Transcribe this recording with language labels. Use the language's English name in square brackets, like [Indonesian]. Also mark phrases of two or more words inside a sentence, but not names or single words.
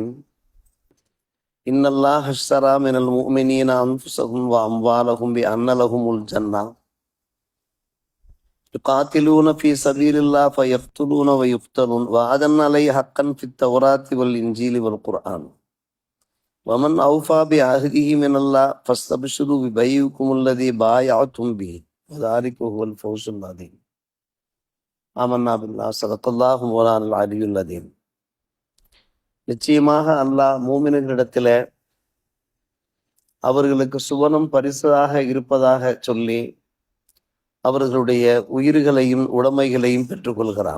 [Arabic] إن الله اشترى من المؤمنين أنفسهم وأموالهم بأن لهم الجنة يقاتلون في سبيل الله فيقتلون ويقتلون وعدا عليه حقا في التوراة والإنجيل والقرآن ومن أوفى بعهده من الله فاستبشروا ببيعكم الذي بايعتم به وذلك هو الفوز العظيم. آمنا بالله صدق الله مولانا العلي العظيم. [Tamil] நிச்சயமாக அல்லாஹ் மூமின்களிடத்தில் அவர்களுக்கு சுவனம் பரிசாக இருப்பதாக சொல்லி அவர்களுடைய உயிர்களையும் உடைமைகளையும் பெற்றுக்கொள்கிறான்.